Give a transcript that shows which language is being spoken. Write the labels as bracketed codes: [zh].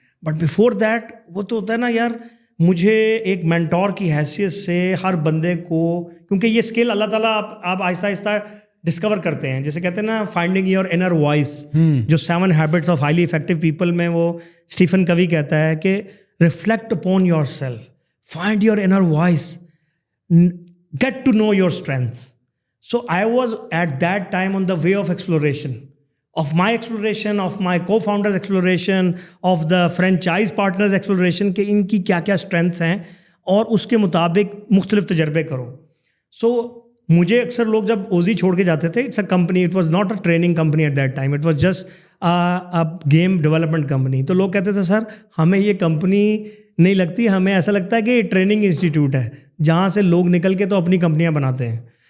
[ur] But before that وہ تو ہوتا ہے نا یار, مجھے ایک مینٹور کی حیثیت سے ہر بندے کو, کیونکہ یہ اسکل اللہ تعالیٰ آپ آہستہ آہستہ ڈسکور کرتے ہیں, جیسے کہتے ہیں نا فائنڈنگ یور انر وائس, جو 7 habits of highly effective people میں وہ اسٹیفن کوی کہتا ہے کہ [en] Reflect upon yourself, find your inner voice, get to know your strengths. So I was at that time on the way of exploration, of my exploration, of my co-founders exploration, of the franchise partners exploration, [ur] کہ ان کی کیا کیا strengths ہیں اور اس کے مطابق مختلف تجربے کرو. [en] So [ur] مجھے اکثر لوگ جب اوزی چھوڑ کے جاتے تھے, [en] It's a company, it was not a training company at that time, it was just game development company. [ur] تو لوگ کہتے تھے سر ہمیں یہ کمپنی نہیں لگتی, ہمیں ایسا لگتا ہے کہ یہ ٹریننگ انسٹیٹیوٹ ہے جہاں سے لوگ نکل کے تو اپنی کمپنیاں بناتے ہیں.